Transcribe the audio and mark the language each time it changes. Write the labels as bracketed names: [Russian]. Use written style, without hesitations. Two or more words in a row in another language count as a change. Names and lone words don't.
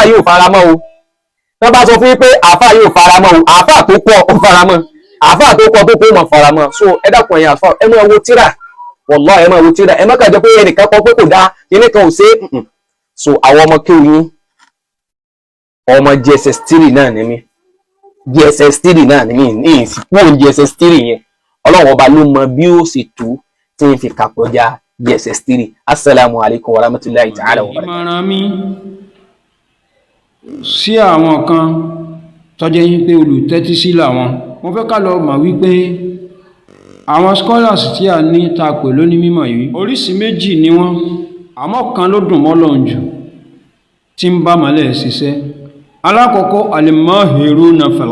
[Yoruba] yóò faramọ́ o tán bá sọ fún pé àfáà yóò faramọ́ o àfáà tó pọ̀ ó faramọ́ àfáà tó pọ̀ tó pọ̀ mọ̀ faramọ́ so ẹ dákun ẹ̀yin àfáà ẹ máa wo tíra wallahi ẹ máa wo tíra ẹ má kàn jẹ́ pé ẹnìkan kọ pé kò dáa kíní kan ò ṣe é so àwọn ọmọ kéwù yín ọmọ JSS 3 náà ní mí JSS 3 náà ní mí ní ìsìnkú JSS 3 yẹn Ọlọ́run ọba ló mọ bí ó sì tú tí ń fi kàkọjá JSS 3 [Arabic] السلام عليكم ورحمة الله تعالى وبركاته. [Yoruba] ìmọ̀ràn mi sí àwọn kan tọ́jẹ́ yín pé olùtẹ́tí sí làwọn mo fẹ́ ká lọ mọ̀ wípé àwọn scholars tí a ní ta pè lóní mímọ̀ yìí oríṣìí méjì ni wọ́n àmọ́ kan ló dùn mọ́ Ọlọ́run jù tí ń bá mọ́lẹ̀ ṣiṣẹ́ alákọ̀ọ́kọ́ [Arabic] الماهرون في